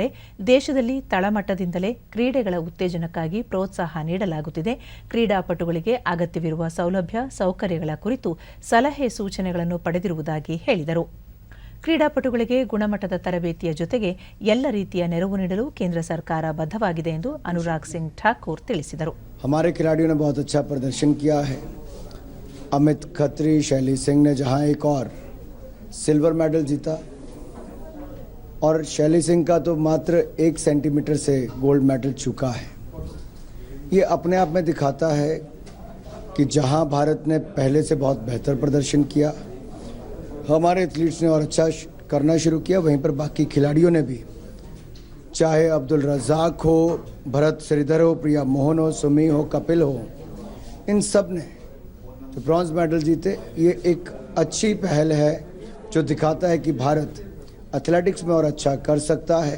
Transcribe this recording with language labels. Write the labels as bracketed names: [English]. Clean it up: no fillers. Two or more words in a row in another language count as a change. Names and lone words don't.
[Kannada] ದೇಶದಲ್ಲಿ ತಳಮಟ್ಟದಿಂದಲೇ ಕ್ರೀಡೆಗಳ ಉತ್ತೇಜನಕ್ಕಾಗಿ ಪ್ರೋತ್ಸಾಹ ನೀಡಲಾಗುತ್ತಿದೆ. ಕ್ರೀಡಾಪಟುಗಳಿಗೆ ಅಗತ್ಯವಿರುವ ಸೌಲಭ್ಯ, ಸೌಕರ್ಯಗಳ ಕುರಿತು ಸಲಹೆ ಸೂಚನೆಗಳನ್ನು ಪಡೆದಿರುವುದಾಗಿ ಹೇಳಿದರು. ಕ್ರೀಡಾಪಟುಗಳಿಗೆ ಗುಣಮಟ್ಟದ ತರಬೇತಿಯ ಜೊತೆಗೆ ಎಲ್ಲ ರೀತಿಯ ನೆರವು ನೀಡಲು ಕೇಂದ್ರ ಸರ್ಕಾರ ಬದ್ಧವಾಗಿದೆ ಎಂದು ಅನುರಾಗ್ ಸಿಂಗ್ ಠಾಕೂರ್ ತಿಳಿಸಿದರು. [Hindi] हमारे खिलाड़ियों ने बहुत अच्छा प्रदर्शन किया है. अमित खत्री, शैली सिंह ने जहां एक और [English] silver medal [Hindi] जीता, और शैली सिंह का तो मात्र 1 सेंटीमीटर से [English] gold medal [Hindi] चुका है. ये अपने आप में दिखाता है कि जहां भारत ने पहले से बहुत बेहतर प्रदर्शन किया, हमारे एथलीट्स ने और अच्छा करना शुरू किया, वहीं पर बाकी खिलाड़ियों ने भी, चाहे अब्दुल रज़ाक हो, भरत श्रीधर हो, प्रिया मोहन हो, सुमी हो, कपिल हो, इन सब ने जो [English] bronze medal [Hindi] जीते, ये एक अच्छी पहल है जो दिखाता है कि भारत एथलेटिक्स में और अच्छा कर सकता है.